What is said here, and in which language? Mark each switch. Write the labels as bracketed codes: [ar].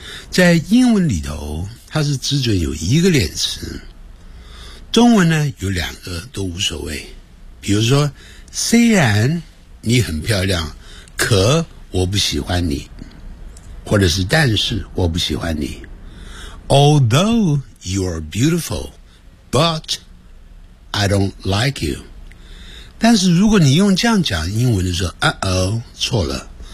[zh] 在英文里头，它是只准有一个连词，中文呢有两个都无所谓。比如说，虽然你很漂亮，可我不喜欢你，或者是但是我不喜欢你。 [en] Although you are beautiful, but I don't like you. [zh] 但是如果你用这样讲英文的时候，错了。